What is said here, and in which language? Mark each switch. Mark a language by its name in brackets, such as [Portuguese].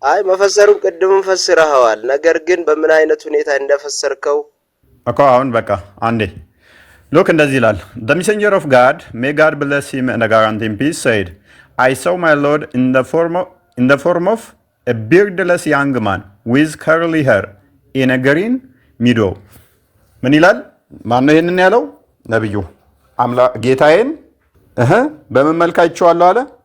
[Amharic] መፈሰሩን ቅድምም ፈስረኸዋል። ነገር ግን በምን አይነት ሁኔታ እንደፈሰርከው እኮ አሁን በቃ አንዴ ሎክ እንደዚህ ይላል። [English] the messenger of God, may God bless him and grant him peace, said, I saw my Lord in the form of a beardless young man ዊዝ ከርሊ ሄር ኢን አ ግሪን ሚዶ። [Amharic] ምን ይላል? ማነው ይህንን ያለው? ነቢዩ። ጌታዬን በምን መልክ አይቼዋለሁ አለ?